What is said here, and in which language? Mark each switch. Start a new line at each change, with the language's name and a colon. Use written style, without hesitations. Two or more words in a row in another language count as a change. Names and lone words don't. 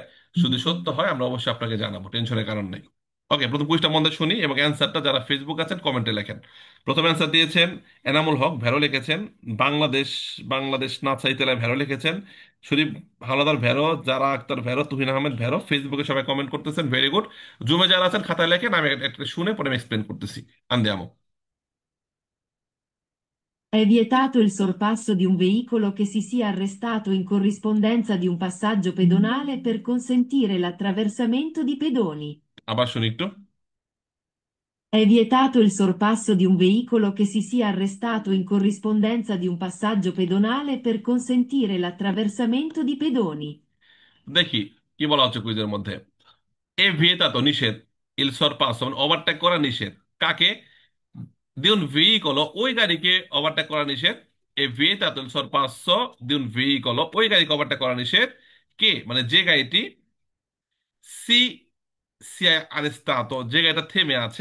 Bangla: যদি সত্য হয় আমরা অবশ্যই আপনাকে জানাবো, টেনশনের কারণ নেই। ওকে, প্রথম কুইজটা মধ্যে শুনি এবং অ্যান্সারটা যারা ফেসবুক আছেন কমেন্টে লেখেন। প্রথম অ্যান্সার দিয়েছেন এনামুল হক, ভ্যারো লিখেছেন। বাংলাদেশ, বাংলাদেশ না চাইতেলায় ভ্যারো লিখেছেন। শরীফ হাওলাদার ভ্যারো, যারা আক্তার ভ্যারো, তুহিন আহমেদ ভ্যারো। ফেসবুকে সবাই কমেন্ট করতেছেন,
English: very good.
Bangla: জুমে যারা আছেন খাতায় লেখেন, আমি একটা শুনে পরে আমি এক্সপ্লেন করতেছি।
Italian: Andiamo. È vietato il sorpasso di un veicolo che si sia arrestato in corrispondenza di un passaggio pedonale per consentire l'attraversamento di pedoni.
Bangla: আবার শুনি একটু।
Italian: È vietato il sorpasso di un veicolo che si sia arrestato in corrispondenza di un passaggio pedonale per consentire l'attraversamento di pedoni.
Bangla: দেখি কি বলা হচ্ছে কুইজের মধ্যে।
Italian: È vietato
Bangla: নিষেধ,
Italian: il sorpasso
Bangla: ওভারটেক করা নিষেধ। কাকে?
Italian: di un veicolo,
Bangla: ওই গাড়িকে ওভারটেক করা নিষেধ।
Italian: È vietato il sorpasso di un veicolo,
Bangla: ওই গাড়িকে ওভারটেক করা নিষেধ। কে মানে যে গাড়িটি
Italian: si sia arrestato,
Bangla: যে গাড়িটা থেমে আছে।